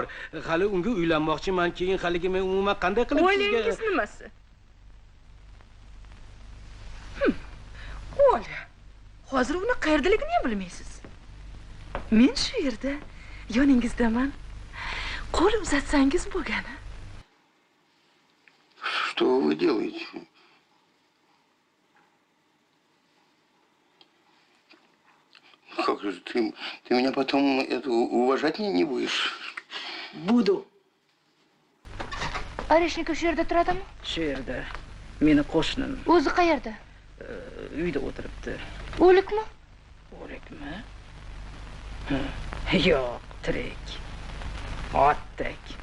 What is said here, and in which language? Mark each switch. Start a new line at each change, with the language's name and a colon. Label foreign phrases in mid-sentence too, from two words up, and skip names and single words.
Uzbek: Hali unga uylanmoqchiman. Keyin haligi men umuman qanday qilib sizga... O'ylingiz nimasi? Olya, hozir uni qayerdaligini ham bilmaysiz. Men shu yerda yoningizdaman. Qo'l uzatsangiz bo'lgani.
Russian: Что вы делаете? Как же ты меня потом уважать не будешь? Буду.
Uzbek: Arishnikov shu yerda turadimi? Shu yerda. Meni qo'shnim. O'zi qayerda? Uyda o'tiribdi. O'likmi? O'likmi? Yo'q, tirik. Otdek.